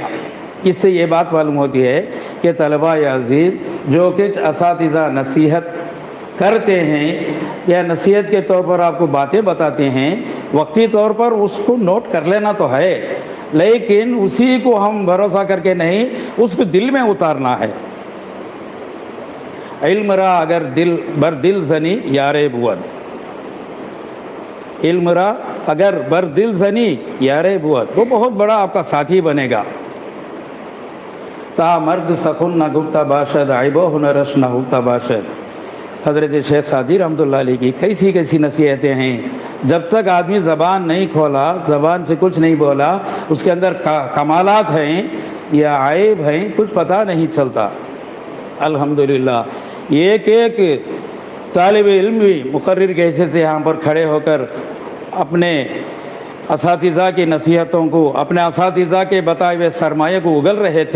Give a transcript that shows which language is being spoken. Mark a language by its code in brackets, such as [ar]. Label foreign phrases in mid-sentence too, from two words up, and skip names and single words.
[ur] اس سے یہ بات معلوم ہوتی ہے کہ طلباء عزیز، جو کچھ اساتذہ نصیحت کرتے ہیں یا نصیحت کے طور پر آپ کو باتیں بتاتے ہیں، وقتی طور پر اس کو نوٹ کر لینا تو ہے، لیکن اسی کو ہم بھروسہ کر کے نہیں، اس کو دل میں اتارنا ہے۔ [fa] علم را اگر دل بر دل زنی یار بود، علم را اگر بر دل زنی یار بود، [ur] وہ بہت بڑا آپ کا ساتھی بنے گا۔ [fa] تا مرد سخن نہ گفتہ باشد، عیب و ہنرش نہ ہوتا باشد۔ [ur] حضرت شیخ سعدی رحمۃ اللہ علیہ کی کیسی کیسی نصیحتیں ہیں۔ جب تک آدمی زبان نہیں کھولا، زبان سے کچھ نہیں بولا، اس کے اندر کمالات ہیں یا عیب ہیں، کچھ پتہ نہیں چلتا۔ الحمدللہ ایک ایک طالب علم بھی مقرر کے حصے سے یہاں پر کھڑے ہو کر اپنے اساتذہ کی نصیحتوں کو، اپنے اساتذہ کے بتائے ہوئے سرمایہ کو اگل رہے تھے۔